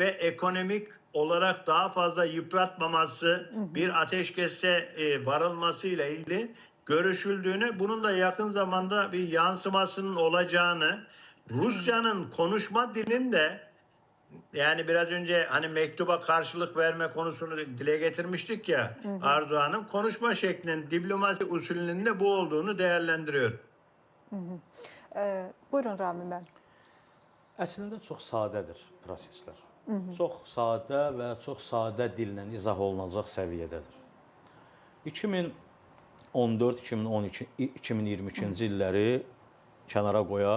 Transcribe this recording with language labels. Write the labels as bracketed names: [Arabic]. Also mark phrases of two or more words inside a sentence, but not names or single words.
[Turkish] ekonomik olarak daha fazla yıpratmaması, bir ateşkese varılmasıyla ilgili görüşüldüğünü, bunun da yakın zamanda bir yansımasının olacağını, Rusya'nın konuşma dilinin de, yani biraz önce hani mektuba karşılık verme konusunu dile getirmiştik ya, Erdoğan'ın konuşma şeklinin, diplomasi usulünün de bu olduğunu değerlendiriyorum. [Azerbaijani] Buyurun Ramin bəy. Əslində çox sadədir proseslər. Çox sadə və çox sadə dillə izah olunacaq səviyyədədir. 2014, 2012, 2022-ci illəri kənara qoyaq.